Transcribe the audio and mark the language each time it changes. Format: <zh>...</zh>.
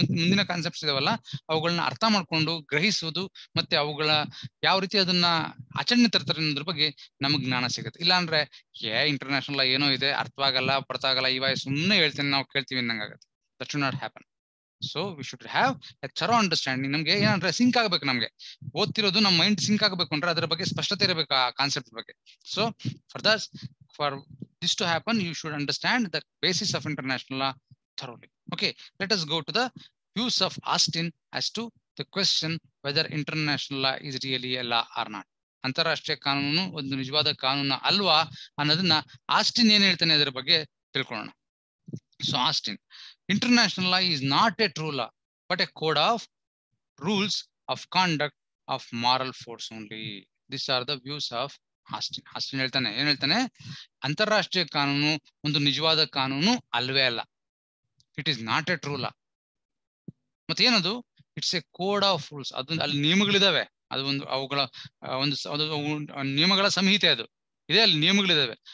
<kn>ಮುಂದಿನ ಕಾನ್ಸೆಪ್ಟ್ಸ್ ಇದಾವಲ್ಲ ಅವುಗಳನ್ನ ಅರ್ಥ ಮಾಡ್ಕೊಂಡು ಗ್ರಹಿಸುವುದು ಮತ್ತೆ ಅವುಗಳ ಯಾವ ರೀತಿ ಅದನ್ನ ಆಚರಣೆ ತರ್ತಾರೆ ಅನ್ನೋದ್ರ ಬಗ್ಗೆ ನಮಗ್ ಜ್ಞಾನ ಸಿಗುತ್ತೆ. ಇಲ್ಲಾಂದ್ರೆ ಇಂಟರ್ನ್ಯಾಷನಲ್ ಏನೋ ಇದೆ, ಅರ್ಥವಾಗಲ್ಲ, ಬರ್ತಾಗಲ್ಲ, ಇವಾಗ ಸುಮ್ಮನೆ ಹೇಳ್ತೇನೆ ನಾವು ಕೇಳ್ತೀವಿ ಅನ್ನಂಗಾಗತ್ತೆ.</kn> <en>That should not happen. So we should have a thorough understanding.</en> <kn>ನಮ್ಗೆ ಏನಂದ್ರೆ ಸಿಂಕ್ ಆಗ್ಬೇಕು, ನಮ್ಗೆ ಓದ್ತಿರೋದು ನಮ್ಮ ಮೈಂಡ್ ಸಿಂಕ್ ಆಗ್ಬೇಕು ಅಂದ್ರೆ ಅದರ ಬಗ್ಗೆ ಸ್ಪಷ್ಟತೆ ಇರಬೇಕು ಆ ಕಾನ್ಸೆಪ್ಟ್ ಬಗ್ಗೆ.</kn> <en>So for this to happen, you should understand the basis of international law thoroughly. Okay, let us go to the views of Austin as to the question whether international law is really a law or not.</en> <kn>ಅಂತಾರಾಷ್ಟ್ರೀಯ ಕಾನೂನು ಒಂದು ನಿಜವಾದ ಕಾನೂನು ಅಲ್ವಾ ಅನ್ನೋದನ್ನ Austin ಏನ್ ಹೇಳ್ತಾನೆ ಅದರ ಬಗ್ಗೆ ತಿಳ್ಕೊಳ್ಳೋಣ.</kn> <en>So Austin, international law is not a true law but a code of rules of conduct of moral force only. These are the views of Austin.</en> <kn>Austin ಹೇಳ್ತಾನೆ, ಏನ್ ಹೇಳ್ತಾನೆ, ಅಂತಾರಾಷ್ಟ್ರೀಯ ಕಾನೂನು ಒಂದು ನಿಜವಾದ ಕಾನೂನು ಅಲ್ವೇ ಅಲ್ಲ.</kn> <en>It is not a true law.</en> <kn>ಮತ್ತೆ ಏನದು,</kn> <en>It's a code of rules.</en> <kn>ಅದೊಂದು ಅಲ್ಲಿ ನಿಯಮಗಳಿದಾವೆ, ಅದು ಒಂದು ಅವುಗಳ ಒಂದು ನಿಯಮಗಳ ಸಂಹಿತೆ ಅದು ಇದೆ, ಅಲ್ಲಿ ನಿಯಮಗಳಿದಾವೆ.</kn>